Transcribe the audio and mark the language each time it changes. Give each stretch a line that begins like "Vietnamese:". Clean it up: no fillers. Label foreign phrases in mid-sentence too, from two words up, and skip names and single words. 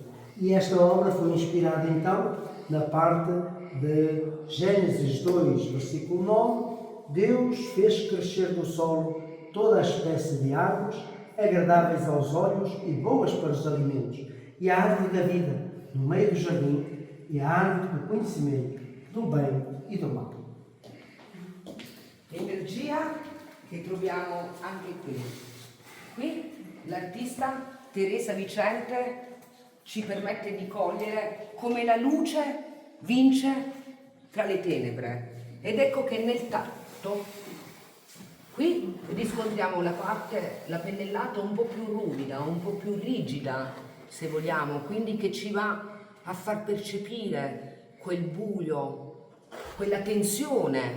Portuguese: E esta obra foi inspirada então na parte de Gênesis 2, versículo 9. Deus fez crescer do solo toda a espécie de árvores, agradáveis aos olhos e boas para os alimentos, e a árvore da vida no meio do jardim, e a árvore do conhecimento do bem e do mal.
Italian: L'energia che troviamo anche qui. Qui l'artista Teresa Vicente ci permette di cogliere come la luce vince tra le tenebre. Ed ecco che nel tatto, qui riscontriamo la pennellata un po' più ruvida, un po' più rigida, se vogliamo, quindi che ci va a far percepire quel buio, quella tensione.